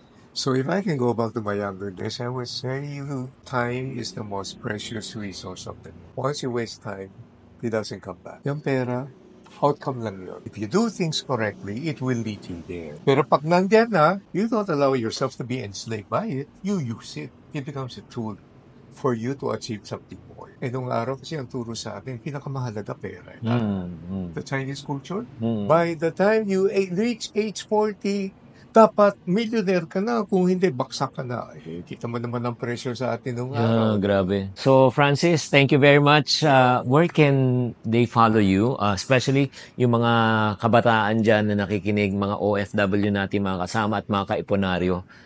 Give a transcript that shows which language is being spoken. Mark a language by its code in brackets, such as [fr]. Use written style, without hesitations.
[en] So if I can go back to my younger days, I would say time is the most precious resource of them. Once you waste time, it doesn't come back. [tl] Yung pera, outcome lang yun. [en] If you do things correctly, it will lead you there. [tl] Pero pag nandyan na, [en] you don't allow yourself to be enslaved by it. You use it. It becomes a tool for you to achieve something more. [tl] Eh, nung araw kasi ang turo sa atin, pinakamahalaga pera. [en] The Chinese culture, by the time you reach age 40, [tl] dapat millionaire ka na. Kung hindi, baksak ka na. Eh, kita mo naman ang pressure sa atin nung araw. Grabe. [en] So, Francis, thank you very much. Where can they follow you? [tl] Especially yung mga kabataan dyan na nakikinig, mga OFW natin, mga kasama at mga kaiponaryo.